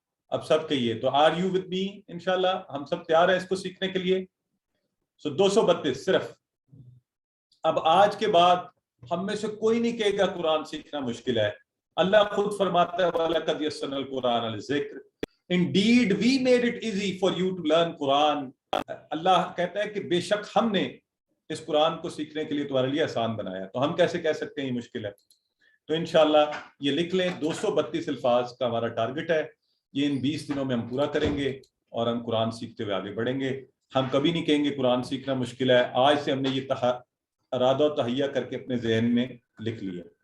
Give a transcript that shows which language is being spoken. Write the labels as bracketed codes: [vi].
[ur] اب سب کہیے تو [en] Are you with me? [ur] انشاءاللہ ہم سب تیار ہیں اس کو سیکھنے کے لیے. 232 صرف. اب آج کے بعد ہم میں سے کوئی نہیں کہے گا قرآن سیکھنا مشکل ہے. اللہ خود فرماتا ہے [ar] وَلَقَدْ يَسَّرْنَا الْقُرْآنَ لِلذِّكْرِ. [en] Indeed we made it easy for you to learn Quran. [ur] اللہ کہتا ہے کہ بے شک ہم نے اس قرآن کو سیکھنے کے لیے تمہارے لیے آسان بنایا. تو ہم کیسے کہہ سکتے ہیں یہ مشکل ہے؟ تو انشاءاللہ یہ لکھ لیں 232 الفاظ کا ہمارا ٹارگٹ ہے. یہ ان 20 دنوں میں ہم پورا کریں گے اور ہم قرآن سیکھتے ہوئے آگے بڑھیں گے. ہم کبھی نہیں کہیں گے قرآن سیکھنا مشکل ہے. آج سے ہم نے یہ ارادہ و تہیہ کر کے اپنے ذہن میں لکھ لیا.